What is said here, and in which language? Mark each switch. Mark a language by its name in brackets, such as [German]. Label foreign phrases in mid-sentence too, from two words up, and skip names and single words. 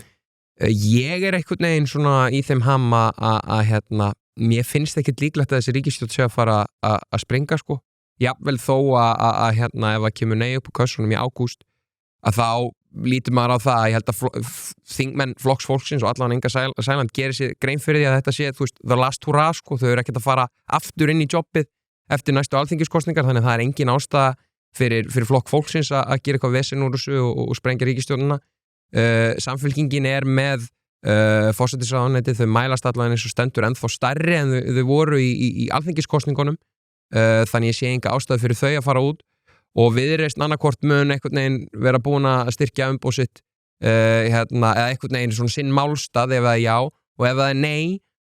[Icelandic] Ég er einhvern veginn svona í þeim hamma að hérna, mér finnst ekkert líklegt að þessi ríkisstjórn sé að fara að springa jafnvel þó að hérna ef það kemur nei upp á kössunum í ágúst að þá lítur maður á það ég held að þingmenn flokksfólksins og allan Inga Sæland gerir sér grein fyrir því að þetta sé [English] the last hurrah [Icelandic] þau eru ekkert að fara aftur inn í jobbið eftir næstu alþingiskosningar þannig að það er engin ástæða fyrir flokk fólksins að gera eitthvað vesen úr þessu og sprengja ríkisstjórnina Samfylkingin er með forsætisráðuneytið, þau mælast allan eins og stendur ennþá stærri en þau voru í alþingiskosningunum þannig ég sé enga ástæðu fyrir þau að fara út og Viðreisn annarkvort mun einhvern veginn vera búin að styrkja umboð sitt eða einhvern veginn svona sinn málstað ef það er já og ef það er nei